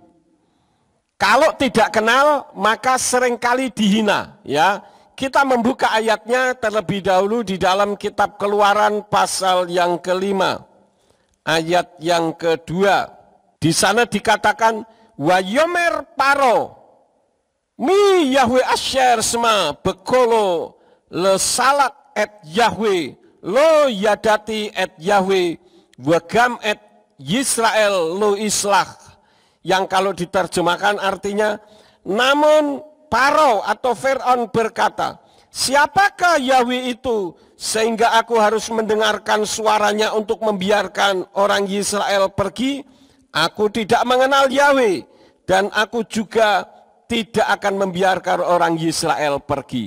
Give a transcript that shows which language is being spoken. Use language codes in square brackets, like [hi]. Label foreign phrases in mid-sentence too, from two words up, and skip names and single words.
[id] Kalau tidak kenal maka seringkali dihina, ya. Kita membuka ayatnya terlebih dahulu di dalam kitab Keluaran pasal yang ke-5. Ayat yang kedua. Di sana dikatakan [he] ויאמר פרעה מי יהוה אשר אשמע בקלו לשלח את יהוה לא ידעתי את יהוה וגם את ישראל לא אשלח. [id] Yang kalau diterjemahkan artinya, namun Paro atau Fir'aun berkata, siapakah Yahweh itu sehingga aku harus mendengarkan suaranya untuk membiarkan orang Israel pergi? Aku tidak mengenal Yahweh dan aku juga tidak akan membiarkan orang Israel pergi.